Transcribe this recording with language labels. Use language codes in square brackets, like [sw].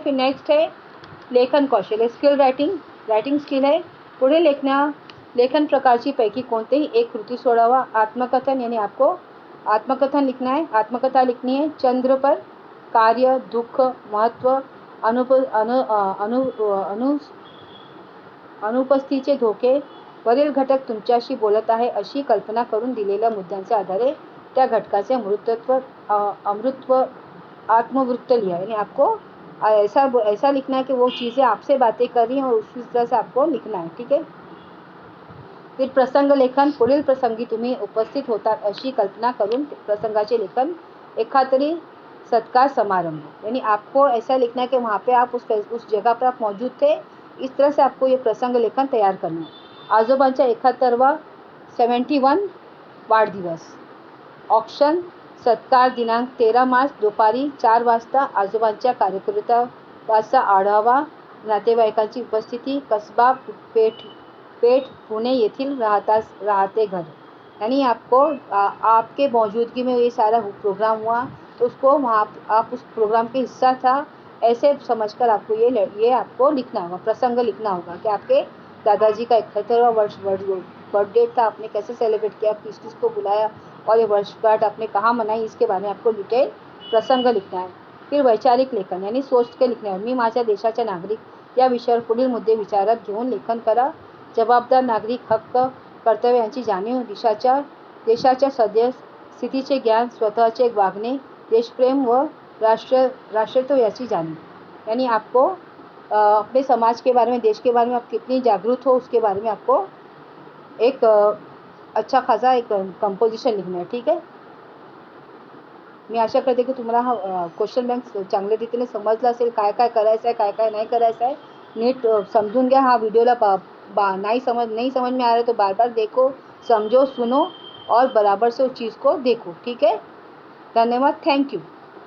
[hi] फिर नेक्स्ट है लेखन कौशल्य, स्किल रायटिंग स्किल है। [mr] पुढे लेखन प्रकारची पैकी कोणतेही एक कृती सोडावा। [hi] आत्मकथन, यानी आपको आत्मकथन लिखना है, आत्मकथा लिखनी है। [mr] चंद्र पर, कार्य, दुःख, महत्व, अनुपस्थितीचे धोके, वरील घटक तुमच्याशी बोलत आहे अशी कल्पना करून दिलेल्या मुद्द्यांच्या आधारे त्या घटकाचे अमृतत्व आत्मवृत्त लिहा। [hi] यानी आपको ऐसा लिखना है कि वो चीज़ें आपसे बातें कर रही हैं और उसी तरह से आपको लिखना है। ठीक है। [mr] फिर प्रसंग लेखन, पुढील प्रसंगी तुम्ही उपस्थित होतात अशी कल्पना करून प्रसंगाचे लेखन। [hi] एखादरी सत्कार समारंभ, यानी आपको ऐसा लिखना है कि वहाँ पे आप उस जगह पर आप मौजूद थे, इस तरह से आपको ये प्रसंग लेखन तैयार करना है। [mr] आजोबांचा 71वा 71 वाढदिवस. ऑक्शन सत्कार दिनांक 13 मार्च दुपारी 4 वाजता. आजोबांच्या कार्यकर्त्यांचा आढावा. नातेवाईकांची उपस्थिती. कसबा पेठ पुणे येथील राहते घर. [hi] यानी आपको आपके मौजूदगी में ये सारा प्रोग्राम हुआ, तो उसको वहाँ आप उस प्रोग्राम के हिस्सा था ऐसे समझकर आपको ये आपको लिखना होगा, प्रसंग लिखना होगा कि आपके दादाजी का 71वां बर्थडे था, आपने कैसे सेलिब्रेट किया, किस किस को बुलाया और ये वर्षगांठ आपने कहाँ मनाई, इसके बारे में आपको डिटेल प्रसंग लिखना है. फिर वैचारिक लेखन यानी सोच के लिखणे. [mr] मी माझ्या देशाचा नागरिक या विषयावर पुढील मुद्दे विचारात घेऊन लेखन करा. जबाबदार नागरिक, हक्क कर्तव्य यांची जाणीव, देशाच्या सद्य स्थितीचे ज्ञान, स्वतःचे वागणे, देशप्रेम व राष्ट्रत्व याची जाणीव. [hi] यानी आपको अपने समाज के बारे में, देश के बारे में आप कितनी जागरूक हो उसके बारे में आपको एक अच्छा खासा एक कंपोजिशन [mr] लिखणं आहे. ठीक आहे. मी आशा करते की तुम्हाला हा क्वेश्चन बँक चांगल्या रीतीने समजला असेल. काय काय करायचं आहे, काय काय नाही करायचं आहे, नीट समजून घ्या. हा व्हिडिओला [hi] नहीं समझ में आ रहा है तो बार बार देखो, समझो, सुनो और बराबर से उस चीज़ को देखो. ठीक है. धन्यवाद. Thank you.